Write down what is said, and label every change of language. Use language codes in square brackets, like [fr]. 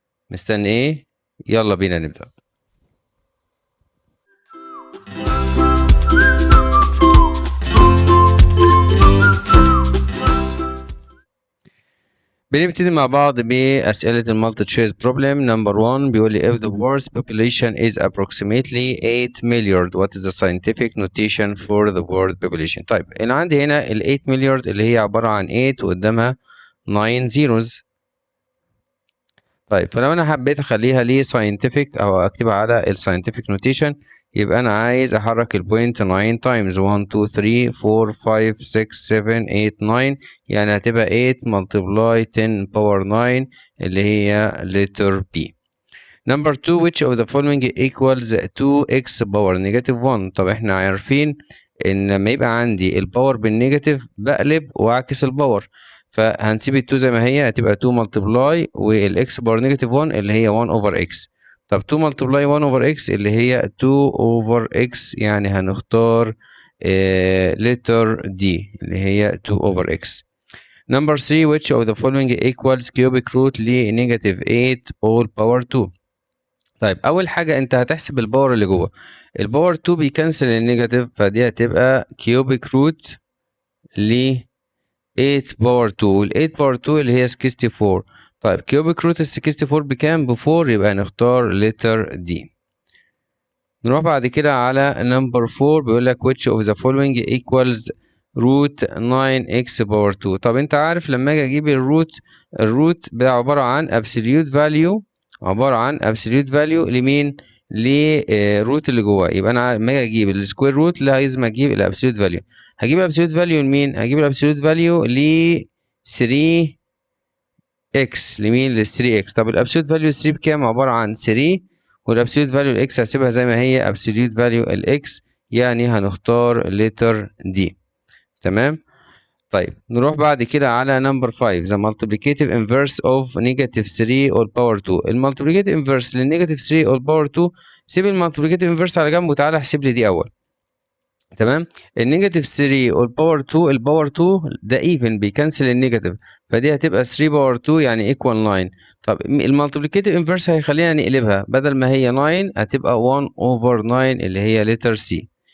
[ar] مستني ايه؟ يلا بينا نبدأ. بنبتدي مع بعض بأسئلة المالتي تشويس بروبلم. نمبر 1 بيقول لي [en] if the world's population is approximately 8 milliard what is the scientific notation for the world population. [ar] طيب أنا عندي هنا ال 8 مليار اللي هي عبارة عن 8 وقدامها 9 zeros. طيب فلو أنا حبيت أخليها لي scientific أو أكتبها على ال scientific notation، يبقى أنا عايز أحرك البوينت 9 times 1 2 3 4 5 6 7 8 9، يعني هتبقى 8 multiply 10 power 9 اللي هي letter B. [en] Number 2 which of the following equals 2x power negative 1. [ar] طب احنا عارفين ان لما يبقى عندي الباور بالنيجاتيف بقلب واعكس الباور، فهنسيب ال 2 زي ما هي، هتبقى 2 ملتبلاي والاكس باور نيجاتيف 1 اللي هي 1 اوفر اكس. طب 2 ملتبلاي 1 اوفر اكس اللي هي 2 اوفر اكس، يعني هنختار letter D اللي هي 2 اوفر اكس. [en] Number 3 which of the following equals cubic root ل negative 8 all power 2. [ar] طيب أول حاجة أنت هتحسب الباور اللي جوه، الباور 2 بيكنسل النيجاتيف، فدي هتبقى كيوبيك روت ل 8 باور 2، وال 8 باور 2 اللي هي 64. طيب كيوبيك روت ال 64 بكام؟ ب 4، يبقى نختار لتر دي. نروح بعد كده على نمبر 4 بيقول لك [en] which of the following equals root 9x [ar] باور 2. طب انت عارف لما اجي اجيب الروت ده عبارة عن absolute value، عبارة عن absolute value لمين؟ للروت اللي جواه. يبقى انا لما اجي اجيب السكوير روت لازم اجيب الابسوليوت فاليو. هجيب الابسوليوت فاليو لمين؟ هجيب الابسوليوت فاليو ل 3 اكس. لمين؟ لل 3 اكس. طب الابسوليوت فاليو 3 بكام؟ عبارة عن 3، والابسوليوت فاليو الاكس هسيبها زي ما هي ابسوليوت فاليو الاكس، يعني هنختار لتر دي. تمام. طيب نروح بعد كده على نمبر 5 [en] the multiplicative inverse of negative 3 all power 2. [ar] المالتيبليكيتيف انفرس للنيجاتيف 3 all power 2، سيب المالتيبليكيتيف انفرس على جنب وتعالى احسب لي دي اول. تمام. النيجاتيف 3 والباور 2، الباور 2 ده ايفن بيكنسل النيجاتيف، فدي هتبقى 3 باور 2 يعني ايكوال 9. طب المالتيبليكيتيف انفرس هيخلينا نقلبها، بدل ما هي 9 هتبقى 1 اوفر 9 اللي هي لتر سي.